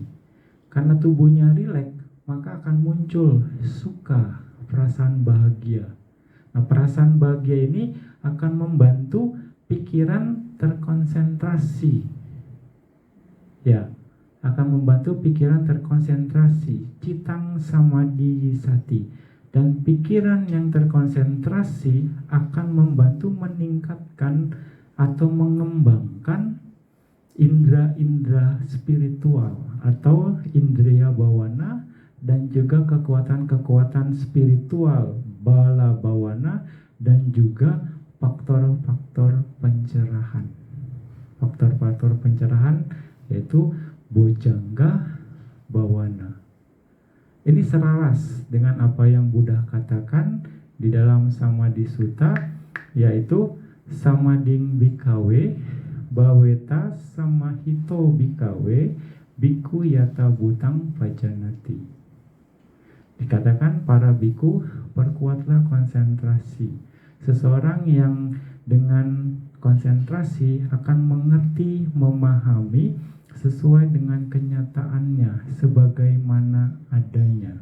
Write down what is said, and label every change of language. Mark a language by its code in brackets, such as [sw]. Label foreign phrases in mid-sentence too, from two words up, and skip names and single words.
[id] Karena tubuhnya rileks, maka akan muncul suka, perasaan bahagia. Nah, perasaan bahagia ini akan membantu pikiran terkonsentrasi. Ya, akan membantu pikiran terkonsentrasi, [pi] citang samadhi sati. [id] Dan pikiran yang terkonsentrasi akan membantu meningkatkan atau mengembangkan indera-indera spiritual atau [pi] indriya bawana, [id] dan juga kekuatan-kekuatan spiritual [pi] bala bawana, [id] dan juga faktor-faktor pencerahan. faktor-faktor pencerahan, yaitu [pi] bojjhanga bhawana. [id] Ini selaras dengan apa yang Buddha katakan di dalam Samadhi Sutta, yaitu [pi] samading bhikkhave bhaveta samahito bhikkhave bhikkhu yata bhutang pajanati. [id] Dikatakan para biku, perkuatlah konsentrasi. Seseorang yang dengan konsentrasi akan mengerti, memahami sesuai dengan kenyataannya sebagaimana adanya.